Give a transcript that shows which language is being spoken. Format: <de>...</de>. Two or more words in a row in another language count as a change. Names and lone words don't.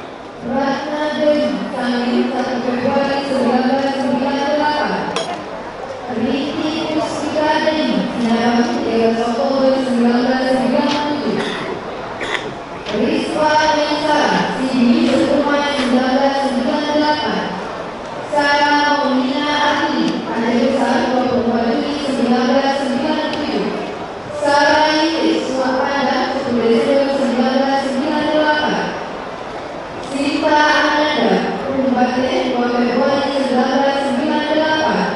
<id>Ratna Dewi, Kami 1 Februari 1998. Riti Pustika Dewi, Sinarang 13 Oktober 1997. Rispa Mensara, Sidi 1 Maret 1998. Sarah Maulina Akli, Aceh Besar 22 Juli 1997. Sarah Idris, Suapanda 1 Desember 1998. Sita Ananda, Umbate 2 Februari 1998.</id>